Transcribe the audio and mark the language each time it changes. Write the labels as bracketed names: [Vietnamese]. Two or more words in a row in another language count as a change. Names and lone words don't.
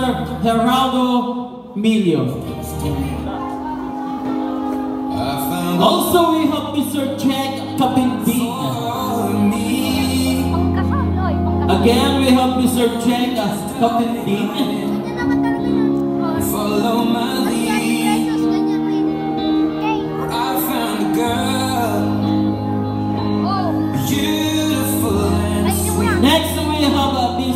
[English] Geraldo Milio. Also, we have Mr. Jack Kapinpin. [Filipino] Pangkasal, oy, pangkasal. [English] Again, we have Mr. Jack Kapinpin. Follow my lead. I found a girl, beautiful and sweet. Next, we have Miss